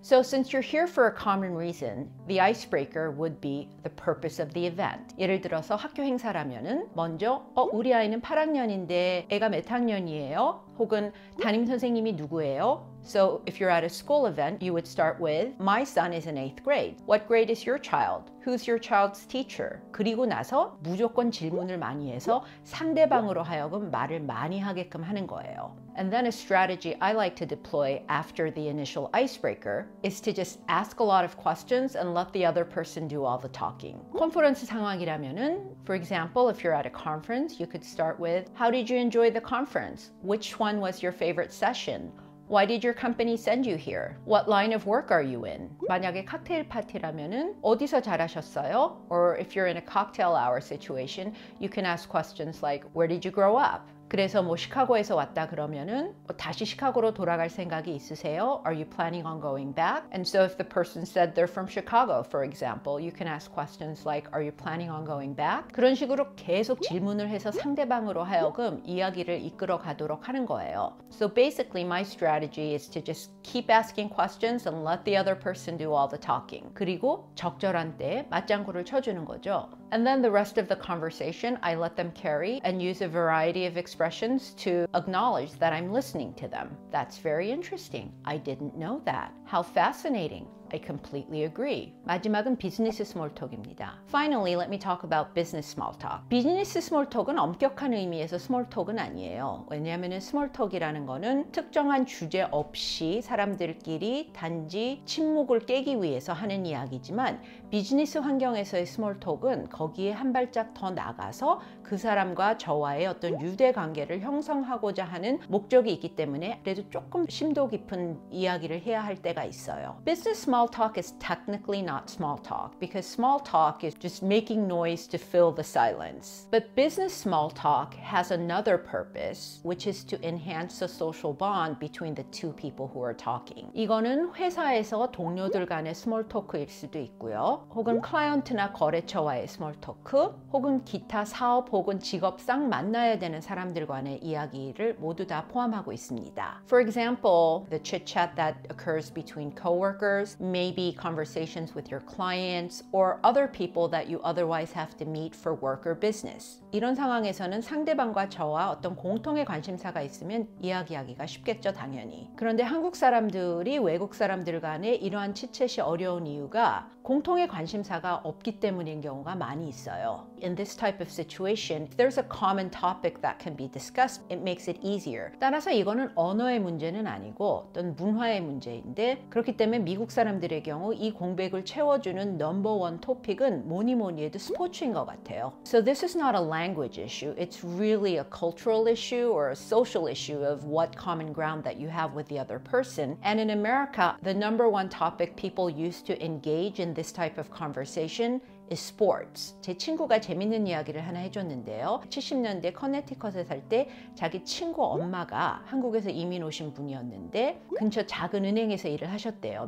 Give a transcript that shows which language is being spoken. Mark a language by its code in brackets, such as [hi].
[en] So since you're here for a common reason, the icebreaker would be the purpose of the event. [ko] 예를 들어서 학교 행사라면은 먼저 우리 아이는 8학년인데 애가 몇 학년이에요? 혹은 담임 선생님이 누구예요? [en] So if you're at a school event, you would start with My son is in 8th grade. What grade is your child? Who's your child's teacher? [ko] 그리고 나서 무조건 질문을 많이 해서 상대방으로 하여금 말을 많이 하게끔 하는 거예요. [en] And then a strategy I like to deploy after the initial icebreaker is to just ask a lot of questions and let the other person do all the talking. [ko] 컨퍼런스 상황이라면은, [en] for example, if you're at a conference, you could start with How did you enjoy the conference? Which one was your favorite session? Why did your company send you here? What line of work are you in? [ko] 만약에 칵테일 파티라면은 어디서 잘하셨어요? [en] Or if you're in a cocktail hour situation, you can ask questions like Where did you grow up? [ko] 그래서 뭐 시카고에서 왔다 그러면은 다시 시카고로 돌아갈 생각이 있으세요? [en] Are you planning on going back? And so if the person said they're from Chicago, for example, you can ask questions like Are you planning on going back? [ko] 그런 식으로 계속 질문을 해서 상대방으로 하여금 이야기를 이끌어 가도록 하는 거예요. [en] So basically my strategy is to just keep asking questions and let the other person do all the talking. [ko] 그리고 적절한 때에 맞장구를 쳐주는 거죠. [en] And then the rest of the conversation, I let them carry and use a variety of expressions to acknowledge that I'm listening to them. That's very interesting. I didn't know that. How fascinating. I completely agree. [ko] 마지막은 비즈니스 스몰톡입니다. [en] Finally, let me talk about business small talk. [ko] 비즈니스 스몰톡은 엄격한 의미에서 스몰톡은 아니에요. 왜냐하면 스몰톡이라는 거는 특정한 주제 없이 사람들끼리 단지 침묵을 깨기 위해서 하는 이야기지만 비즈니스 환경에서의 스몰톡은 거기에 한 발짝 더 나가서 그 사람과 저와의 어떤 유대 관계를 형성하고자 하는 목적이 있기 때문에 그래도 조금 심도 깊은 이야기를 해야 할 때가 있어요. [en] Business small talk is technically not small talk because small talk is just making noise to fill the silence. But business small talk has another purpose, which is to enhance the social bond between the two people who are talking. [ko] 이거는 회사에서 동료들 간의 스몰 토크일 수도 있고요. 혹은 클라이언트나 거래처와의 스몰 토크, 혹은 기타 사업 혹은 직업상 만나야 되는 사람들 간의 이야기를 모두 다 포함하고 있습니다. [en] For example, the chit-chat that occurs between coworkers, maybe conversations with your clients or other people that you otherwise have to meet for work or business. [ko] 이런 상황에서는 상대방과 저와 어떤 공통의 관심사가 있으면 이야기하기가 쉽겠죠, 당연히. 그런데 한국 사람들이 외국 사람들 간에 이러한 치챗이 어려운 이유가 공통의 관심사가 없기 때문인 경우가 많이 있어요. [en] In this type of situation, if there's a common topic that can be discussed, it makes it easier. [ko] 따라서 이거는 언어의 문제는 아니고 어떤 문화의 문제인데 그렇기 때문에 미국 사람들의 경우 이 공백을 채워주는 넘버원 토픽은 뭐니 해도 스포츠인 것 같아요. [en] So this is not a language issue. It's really a cultural issue or a social issue of what common ground that you have with the other person. And in America, the number one topic people use to engage in this type of conversation is sports. [ko] 제 친구가 재밌는 이야기를 하나 해줬는데요. 70년대 커네티컷에 살 때 자기 친구 엄마가 한국에서 이민 오신 분이었는데 근처 작은 은행에서 일을 하셨대요.